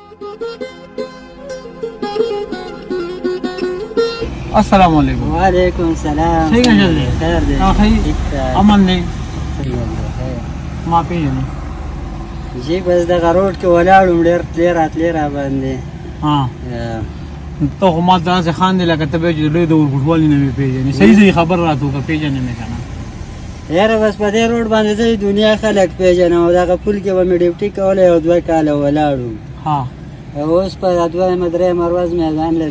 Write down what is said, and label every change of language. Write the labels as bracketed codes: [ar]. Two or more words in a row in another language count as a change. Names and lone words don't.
[ar] السلام عليكم. وعليكم السلام. [ur] صحیح ہے جلدی [ps] خیر دی امن دی ما پیژنې جی بس دغه روډ کې ولاړم ډېر تلې راتلې را باندې ته خو ما داسې خاندې لکه ته بیا چې لوی د ورکوټوالي نه مې پیژنې صحیح صحیح خبر راته وکړه پیژنې مې که نه یاره بس په دې روډ باندې زه دنیا خلک پیژنم او دغه پل کې به مې ډیوټي کولی یو 2 کاله ولاړو اوس په 2 درېیمه ورځ مې ځان له